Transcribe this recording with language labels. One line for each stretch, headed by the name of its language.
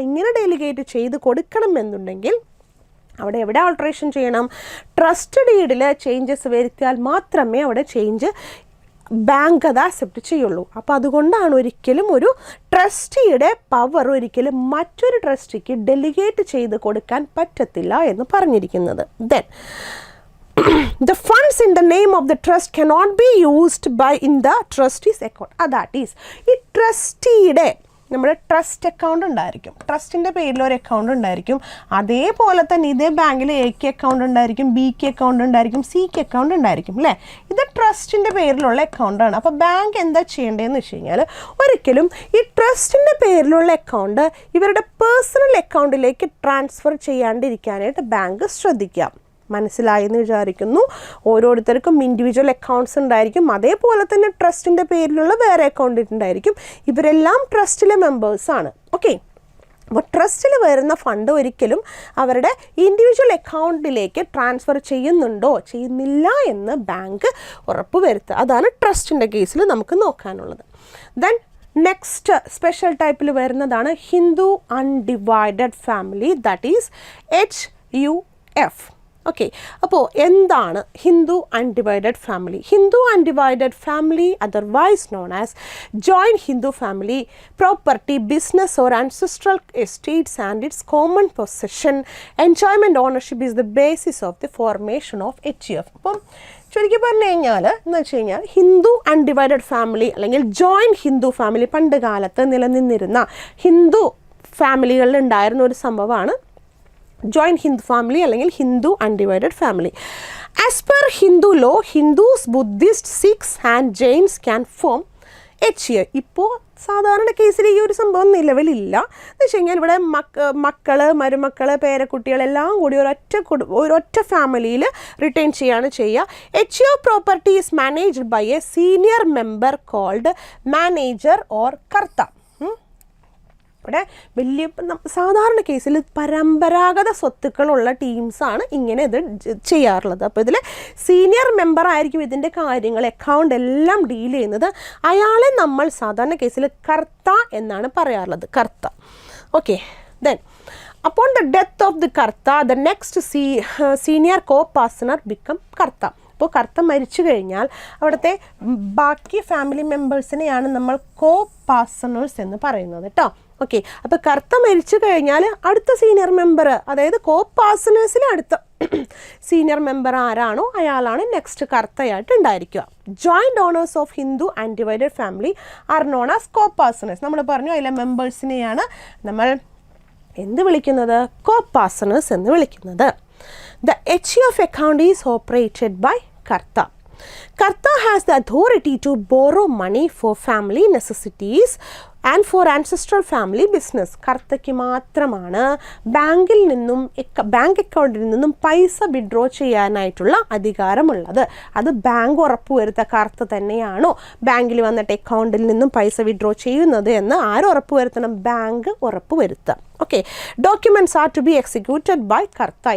Malayalam: ഇങ്ങനെ ഡെലിഗേറ്റ് ചെയ്ത് കൊടുക്കണം എന്നുണ്ടെങ്കിൽ അവിടെ എവിടെ ആൾട്ടറേഷൻ ചെയ്യണം? ട്രസ്റ്റ് ഡീഡിൽ ചേഞ്ചസ് വരുത്തിയാൽ മാത്രമേ അവിടെ ചേഞ്ച് ബാങ്ക് അത് അക്സെപ്റ്റ് ചെയ്യുള്ളൂ. അപ്പോൾ അതുകൊണ്ടാണ് ഒരിക്കലും ഒരു ട്രസ്റ്റിയുടെ പവർ ഒരിക്കലും മറ്റൊരു ട്രസ്റ്റിക്ക് ഡെലിഗേറ്റ് ചെയ്ത് കൊടുക്കാൻ പറ്റത്തില്ല എന്ന് പറഞ്ഞിരിക്കുന്നത്.
English: Then the funds in the name of the trust cannot be used in the trustee's account. That is,
Malayalam: ഈ ട്രസ്റ്റിയുടെ നമ്മുടെ ട്രസ്റ്റ് അക്കൗണ്ട് ഉണ്ടായിരിക്കും, ട്രസ്റ്റിൻ്റെ പേരിലൊരു അക്കൗണ്ട് ഉണ്ടായിരിക്കും. അതേപോലെ തന്നെ ഇതേ ബാങ്കിൽ എക്ക് അക്കൗണ്ട് ഉണ്ടായിരിക്കും, ബിക്ക് അക്കൗണ്ട് ഉണ്ടായിരിക്കും, സിക്ക് അക്കൗണ്ട് ഉണ്ടായിരിക്കും അല്ലേ. ഇത് ട്രസ്റ്റിൻ്റെ പേരിലുള്ള അക്കൗണ്ടാണ്. അപ്പോൾ ബാങ്ക് എന്താ ചെയ്യേണ്ടതെന്ന് വെച്ച് കഴിഞ്ഞാൽ ഒരിക്കലും ഈ ട്രസ്റ്റിൻ്റെ പേരിലുള്ള അക്കൗണ്ട് ഇവരുടെ പേഴ്സണൽ അക്കൗണ്ടിലേക്ക് ട്രാൻസ്ഫർ ചെയ്യാണ്ടിരിക്കാനായിട്ട് ബാങ്ക് ശ്രദ്ധിക്കാം. മനസ്സിലായെന്ന് വിചാരിക്കുന്നു. ഓരോരുത്തർക്കും ഇൻഡിവിജ്വൽ അക്കൗണ്ട്സ് ഉണ്ടായിരിക്കും, അതേപോലെ തന്നെ ട്രസ്റ്റിൻ്റെ പേരിലുള്ള വേറെ അക്കൗണ്ട് ഉണ്ടായിരിക്കും. ഇവരെല്ലാം ട്രസ്റ്റിലെ മെമ്പേഴ്സാണ്. ഓക്കെ, അപ്പോൾ ട്രസ്റ്റിൽ വരുന്ന ഫണ്ട് ഒരിക്കലും അവരുടെ ഇൻഡിവിജ്വൽ അക്കൗണ്ടിലേക്ക് ട്രാൻസ്ഫർ ചെയ്യുന്നില്ല എന്ന് ബാങ്ക് ഉറപ്പ് വരുത്തുക. അതാണ് ട്രസ്റ്റിൻ്റെ കേസിൽ നമുക്ക് നോക്കാനുള്ളത്. ദെൻ നെക്സ്റ്റ് സ്പെഷ്യൽ ടൈപ്പിൽ വരുന്നതാണ് Hindu undivided family,
English: That is HUF.
Malayalam: Okay, അപ്പോൾ എന്താണ് Hindu undivided family?
English: Hindu undivided family, otherwise known as joint Hindu family, property, business or ancestral estates and its common possession, enjoyment ownership is the basis of the formation of HUF.
Malayalam: അപ്പം ചുരുക്കി പറഞ്ഞു കഴിഞ്ഞാൽ എന്ന് വെച്ച് കഴിഞ്ഞാൽ Hindu undivided family അല്ലെങ്കിൽ ജോയിൻറ്റ് ഹിന്ദു ഫാമിലി പണ്ട് കാലത്ത് നിലനിന്നിരുന്ന ഹിന്ദു ഫാമിലികളിൽ ഉണ്ടായിരുന്ന ഒരു സംഭവമാണ് ജോയിൻറ്റ് ഹിന്ദു ഫാമിലി അല്ലെങ്കിൽ Hindu undivided family.
English: As per Hindu law, Hindus, Buddhist, Sikhs and Jains can form HUF.
Malayalam: ഇപ്പോൾ സാധാരണ കേസിൽ ഈ ഒരു സംഭവം നിലവിലില്ല. എന്ന് വെച്ച് കഴിഞ്ഞാൽ ഇവിടെ മക്കൾ, മരുമക്കൾ, പേരക്കുട്ടികളെല്ലാം കൂടി ഒരൊറ്റ ഫാമിലിയിൽ റിട്ടേൺ ചെയ്യാണ് ചെയ്യുക.
English: HUF property is managed by a senior member called manager or karta.
Malayalam: ഇവിടെ വലിയ സാധാരണ കേസിൽ പരമ്പരാഗത സ്വത്തുക്കളുള്ള ടീംസാണ് ഇങ്ങനെ ഇത് ചെയ്യാറുള്ളത്. അപ്പോൾ ഇതിൽ സീനിയർ മെമ്പർ ആയിരിക്കും ഇതിൻ്റെ കാര്യങ്ങൾ, അക്കൗണ്ട് എല്ലാം ഡീൽ ചെയ്യുന്നത്. അയാളെ നമ്മൾ സാധാരണ കേസിൽ കർത്ത എന്നാണ് പറയാറുള്ളത്, കർത്ത.
English: Okay, then upon the death of the karta, the next senior co-partner become karta.
Malayalam: അപ്പോൾ കർത്ത മരിച്ചു കഴിഞ്ഞാൽ അവിടുത്തെ ബാക്കി ഫാമിലി മെമ്പേഴ്സിനെയാണ് നമ്മൾ കോ-പാർട്ട്നേഴ്സ് എന്ന് പറയുന്നത് കേട്ടോ. ഓക്കെ, അപ്പോൾ കർത്ത മരിച്ചു കഴിഞ്ഞാൽ അടുത്ത സീനിയർ മെമ്പർ, അതായത് കോ-പാർട്ട്നേഴ്സിൽ അടുത്ത സീനിയർ മെമ്പർ ആരാണോ അയാളാണ് നെക്സ്റ്റ് കർത്തയായിട്ട് ഉണ്ടായിരിക്കുക.
English: Joint owners of Hindu undivided family are known as co-partners.
Malayalam: നമ്മൾ പറഞ്ഞു അതിലെ മെമ്പേഴ്സിനെയാണ് നമ്മൾ എന്ത് വിളിക്കുന്നത്? കോ-പാർട്ട്നേഴ്സ് എന്ന് വിളിക്കുന്നത്.
English: The HUF account is operated by Karta. Karta has the authority to borrow money for family necessities and for ancestral family business.
Malayalam: കർത്തയ്ക്ക് മാത്രമാണ് ബാങ്കിൽ നിന്നും ബാങ്ക് അക്കൗണ്ടിൽ നിന്നും പൈസ വിഡ്രോ ചെയ്യാനായിട്ടുള്ള അധികാരമുള്ളത്. അത് ബാങ്ക് ഉറപ്പുവരുത്തുക കർത്ത തന്നെയാണോ ബാങ്കിൽ വന്നിട്ട് അക്കൗണ്ടിൽ നിന്നും പൈസ വിഡ്രോ ചെയ്യുന്നത് എന്ന് ആര് ഉറപ്പുവരുത്തണം? ബാങ്ക് ഉറപ്പുവരുത്തുക.
English: Okay, documents are to be executed by karta.